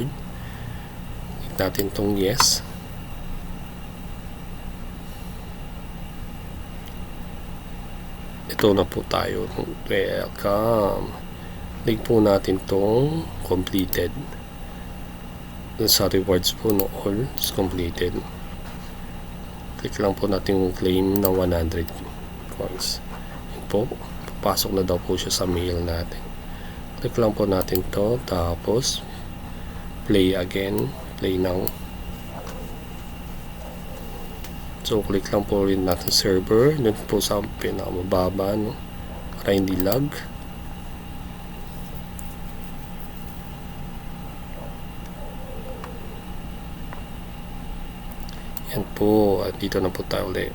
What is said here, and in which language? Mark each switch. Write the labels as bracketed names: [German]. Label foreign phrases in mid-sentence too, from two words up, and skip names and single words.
[Filipino] Natin tong yes. Ito na po tayo. Welcome. Click po natin tong completed. Sa rewards po no, [English] all is completed. [Filipino] Click lang po natin yung claim na 100 coins. Yun po. Papasok na daw po siya sa mail natin. Click lang po natin to. Tapos [English] play again. Play now. [Filipino] So click lang po rin natin server. Doon po sa pinakamababa, no? para hindi lag. Yan po, at dito na po tayo ulit.